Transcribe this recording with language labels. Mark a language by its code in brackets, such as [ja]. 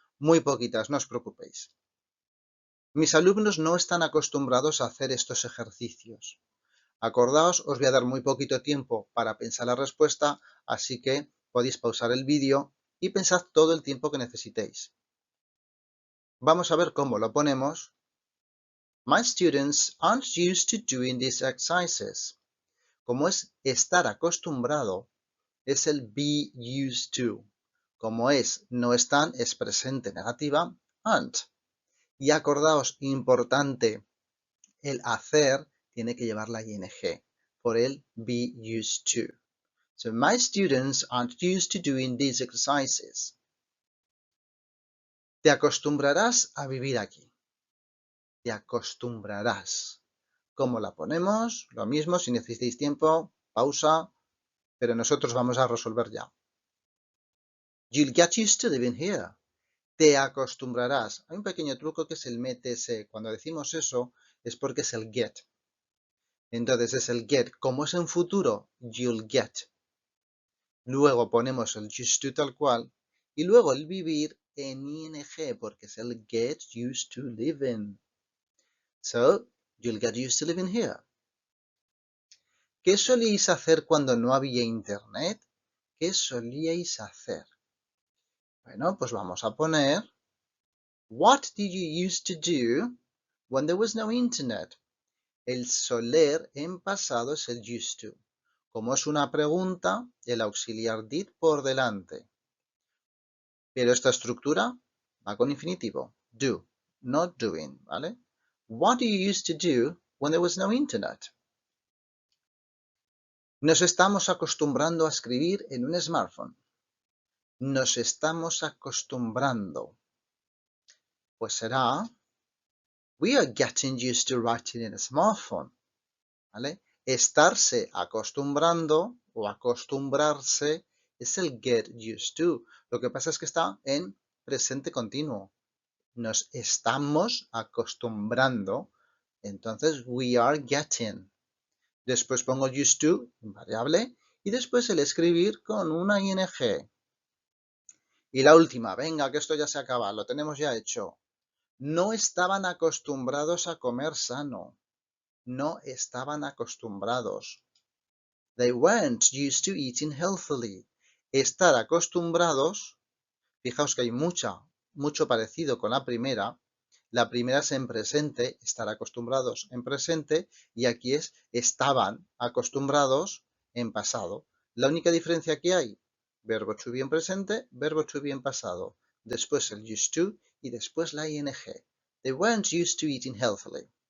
[es] Muy poquitas, no os preocupéis. Mis alumnos no están acostumbrados a hacer estos ejercicios. Acordaos, os voy a dar muy poquito tiempo para pensar la respuesta, así que podéis pausar el vídeo y pensad todo el tiempo que necesitéis. Vamos a ver cómo lo ponemos. [en] My students aren't used to doing these exercises. [es] Como es estar acostumbrado, es el be used to. Como es no están, es presente negativa, aren't. Y acordaos, importante, el hacer tiene que llevar la ing, por el be used to. [en] So, my students aren't used to doing these exercises. [es] Te acostumbrarás a vivir aquí. Te acostumbrarás. ¿Cómo la ponemos? Lo mismo, si necesitáis tiempo, pausa, pero nosotros vamos a resolver ya. [en] You'll get used to living here. [es] Te acostumbrarás. Hay un pequeño truco que es el métese. Cuando decimos eso es porque es el get. Entonces es el get. Como es en futuro, you'll get. Luego ponemos el used to tal cual. Y luego el vivir en ing porque es el get used to living. [en] So, you'll get used to living here. [es] ¿Qué solíais hacer cuando no había internet? ¿Qué solíais hacer? Bueno, pues vamos a poner [en] What did you used to do when there was no internet? [es] El soler en pasado es el used to. Como es una pregunta, el auxiliar did por delante. Pero esta estructura va con infinitivo. [en] Do, not doing, [es] ¿vale? [en] What do you used to do when there was no internet? [es] Nos estamos acostumbrando a escribir en un smartphone. Nos estamos acostumbrando. Pues será [en] we are getting used to writing in a smartphone. [es] ¿Vale? Estarse acostumbrando o acostumbrarse es el get used to. Lo que pasa es que está en presente continuo. Nos estamos acostumbrando. Entonces, [en] we are getting. [es] Después pongo used to, variable, y después el escribir con una ing. Y la última, venga, que esto ya se acaba, lo tenemos ya hecho. No estaban acostumbrados a comer sano. No estaban acostumbrados. [en] They weren't used to eating healthily. [es] Estar acostumbrados, fijaos que hay mucho parecido con la primera. La primera es en presente, estar acostumbrados en presente, y aquí es estaban acostumbrados en pasado. La única diferencia que hay, verbo to be en presente, verbo to be en pasado. Después el used to y después la ing. [en] They weren't used to eating healthily.